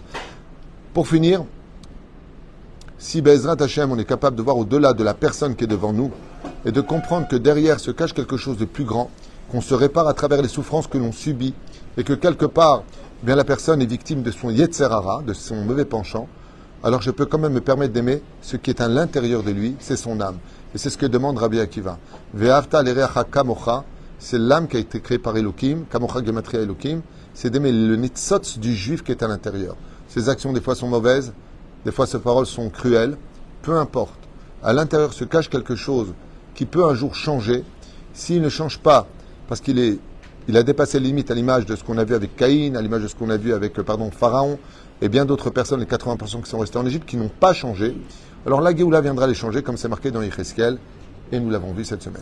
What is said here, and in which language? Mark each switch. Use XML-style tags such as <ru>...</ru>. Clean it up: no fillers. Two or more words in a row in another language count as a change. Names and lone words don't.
<fr>Pour finir, si</fr> <he>בעזרת השם,</he> <fr>on est capable de voir au-delà de la personne qui est devant nous et de comprendre que derrière se cache quelque chose de plus grand, qu'on se répare à travers les souffrances que l'on subit et que quelque part, bien la personne est victime de son</fr> <he>יצר הרע,</he> <fr>de son mauvais penchant, alors je peux quand même me permettre d'aimer ce qui est à l'intérieur de lui, c'est son âme. Et c'est ce que demande Rabbi Akiva.</fr> <he>ואהבת לרעך כמוך,</he> <fr>c'est l'âme qui a été créée par Elohim,</fr> <he>כמוך גימטריה אלוהים,</he> <fr>c'est d'aimer le nitzotz du juif qui est à l'intérieur. Ses actions des fois sont mauvaises, des fois ses paroles sont cruelles, peu importe. À l'intérieur se cache quelque chose qui peut un jour changer s'il ne change pas, parce il a dépassé les limites à l'image de ce qu'on a vu avec Caïn, à l'image de ce qu'on a vu avec, Pharaon, et bien d'autres personnes, les 80% qui sont restés en Égypte, qui n'ont pas changé, alors la Géoula viendra les changer, comme c'est marqué dans Yecheskel, et nous l'avons vu cette semaine.</fr>